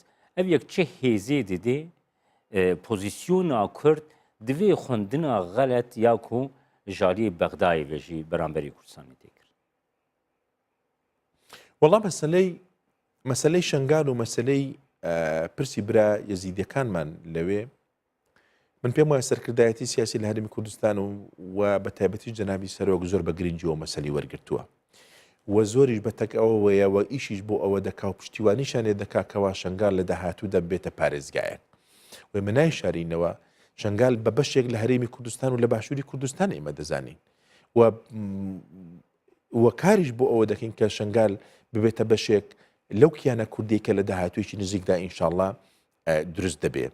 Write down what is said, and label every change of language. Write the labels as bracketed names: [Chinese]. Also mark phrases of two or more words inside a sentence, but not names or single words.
[Kurdish] Ev yek çi hêzê didê pozisyona Kurd divê xwendina xelet ya ku jaliyê Bexdayê ve jî beramberî Kurdistanê tê kir. [Central Kurdish] وەڵام مەسەلەی شنگال و مەسەلەی پرسی برا یەزیدیەکانمان لەوێ من پێم وایە سەرکردایەتی سیاسی لە هەرێمی کوردستان و بە تایبەتی جەنابی سەرۆک زۆر بە گرنگیەوە مەسەلەی وەرگرتووە و زۆریش بە تەک ئەوەیە و ئیشیش بۆ ئەوە دەکا و پشتیوانیشانێ دەکا کەوا شنگال لە داهاتوودا بێتە پارێزگایەک و منای شارینەوە شنگال بە بەشێک لە هەرێمی کوردستان و لە باشووری کوردستان ئێمە دەزانین و کاریش بۆ ئەوە دەکەین کە شنگال ببێتە بەشێک لەو کیانە کوردی کە لە داهاتوویەکی نزیکدا ئینشاءڵڵا دروست دەبێت.